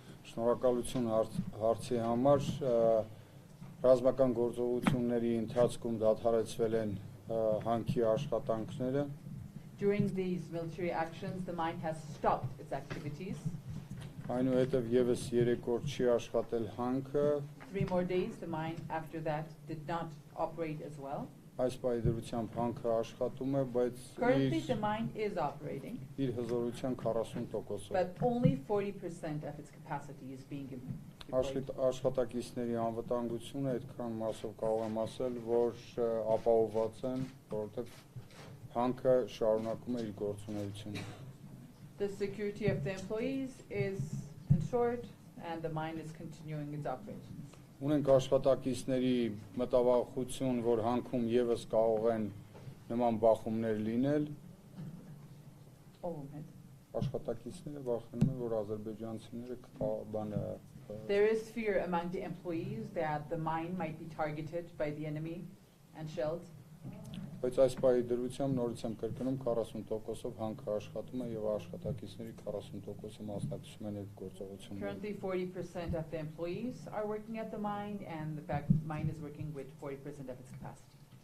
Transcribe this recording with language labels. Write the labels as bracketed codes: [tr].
[hy] Շնորհակալություն հարցի համար։ Ռազմական գործողությունների ընթացքում դադարեցվել են հանքի աշխատանքները։ [en] During these military actions, the mine has stopped its activities. [hy] Այնուհետև եւս 3 օր չի աշխատել հանքը։ [en] 3 more days, the mine after that did not operate as well. [hy] Այս պայդրությամբ հանքը աշխատում է, բայց [en] Currently, the mine is operating, [hy] իր հզորության 40%-ով։ [en] but only 40% of its capacity is being employed. [hy] Աշխատակիցների անվտանգությունը այդքան մասով կարող եմ ասել, որ ապահովված են, որովհետև հանքը շարունակում է իր գործունեությունը։ [en] The security of the employees is ensured, and the mine is continuing its operations. [hy] Ունենք աշխատակիցների մտավախություն, որ հանքում եւս կարող են նման բախումներ լինել։ Աշխատակիցները վախենում են, որ ադրբեջանցիները բանը [en] There is fear among the employees that the mine might be targeted by the enemy and shelled. [hy] Բայց այս պահի դրությամբ նորից եմ կրկնում 40%-ով հանքը աշխատում է եւ աշխատակիցների 40%-ը մասնակցում են այդ գործողություններին։ [en] Currently 40% of the employees are working at the mine, and the mine is working with 40% of its capacity.